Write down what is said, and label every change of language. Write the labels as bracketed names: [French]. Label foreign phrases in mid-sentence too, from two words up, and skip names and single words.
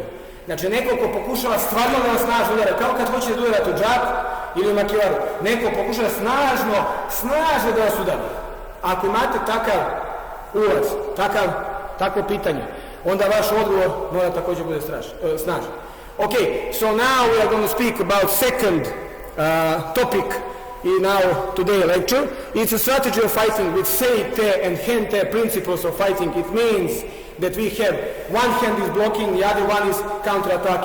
[Serbian] Znači neko ko pokušava stvarno da vas snažno udara, kao kad hoćete da udarate u džak ili u makivaru, neko pokušava snažno da vas udara. Ako imate takav ulaz, takvo pitanje, onda vaš odgovor mora također bude snažan. [English] Okay, so now we are going to speak about second topic in our today lecture. It's a strategy of fighting with seite and hente principles of fighting. It means that we have one hand is blocking, the other one is counter-attacking.